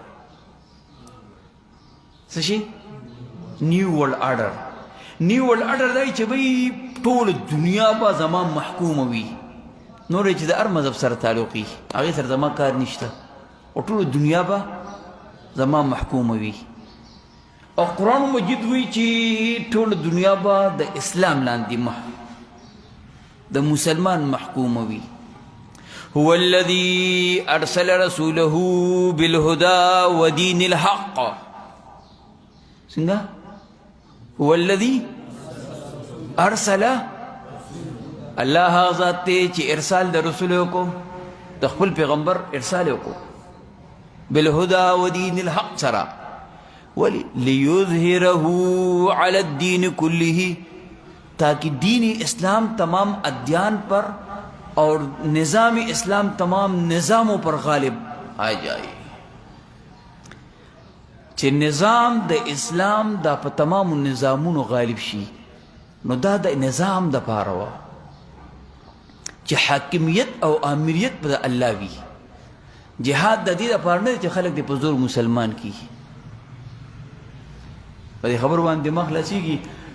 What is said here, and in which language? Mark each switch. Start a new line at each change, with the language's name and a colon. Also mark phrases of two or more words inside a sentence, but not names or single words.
Pashto: څه شي
English: new world order new world order
Pashto: دی چې بهی ټوله دنیا به زما محکومه وي نور چې د هر مذهب سره تعلق وي هغې سره زما کار نشته او ټوله دنیا به زما محکومه وي او قرآن مجید وی چې ټوله دنیا به د اسلام لاندې د مسلمان محکومه وي
Arabic: هو الذي ارسل رسوله بالهدى ودين الحق
Pashto: څنګه
Arabic: هو الذي ارسل الله
Pashto: ذات چې ارسال د رسول کو د خپل پیغمبر ارسال کو
Arabic: بالهدى ودين الحق
Pashto: سره
Arabic: ليظهره على الدين كله
Urdu: تاکہ دین اسلام تمام ادیان پر اور نظام اسلام تمام نظاموں پر غالب آ جائے
Pashto: چې نظام د اسلام دا په تمامو نظامونو غالب شي نو دا د نظام د پاره وه چې حاکمیت او امریت په د الله وي جهاد د دې دپاره نه دی چې خلک دې په زور مسلمان کیږي په دې خبرو باندې دماغ خلاصېږي